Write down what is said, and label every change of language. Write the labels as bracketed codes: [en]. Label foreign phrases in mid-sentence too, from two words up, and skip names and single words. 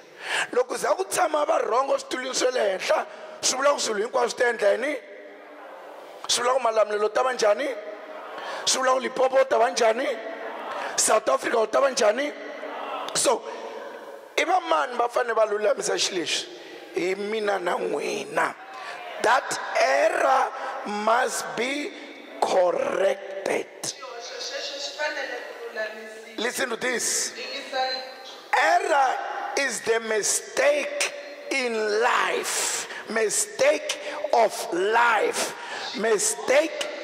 [ts] Loko za ku tshama va rhongo eswitulwini swa le henhla swi vula ku swilo hinkwaswo swi ta endla yini? Swi vula ku malamulelo ta va njhani? Swi vula ku Limpopo ta va njhani? South Africa ta va njhani? So i va mani va fanele va lulamisa xilo lexi? Hi mina na n'wina. [en] That error must be corrected. Listen to this. Error is the mistake in life. Mistake of life. Mistake.